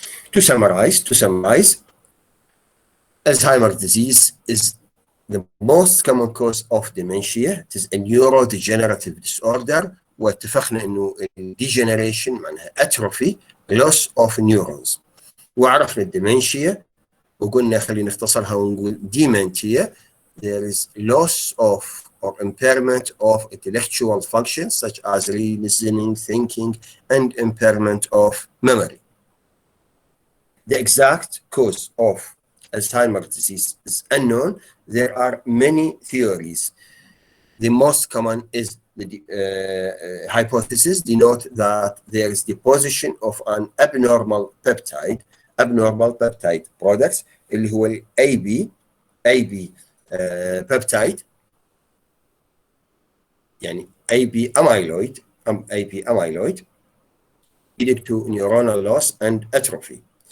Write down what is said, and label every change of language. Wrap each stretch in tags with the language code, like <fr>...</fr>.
<en>To summarize, Alzheimer's disease is the most common cause of dementia. It is a neurodegenerative disorder,</en> <ar>واتفقنا انه</ar> <en>degeneration معناها atrophy, loss of neurons.</en> <ar>وعرفنا الديمنشيا وقلنا خلينا نختصرها ونقول dementia.</ar> <en>There is loss of or impairment of intellectual functions such as reasoning, thinking, and impairment of memory. The exact cause of Alzheimer's disease is unknown. There are many theories. The most common is the hypothesis denote that there is deposition of an abnormal peptide products</en> <ar>اللي هو ال</ar> <en>AB peptide يعني AB amyloid leading to neuronal loss and atrophy.</en>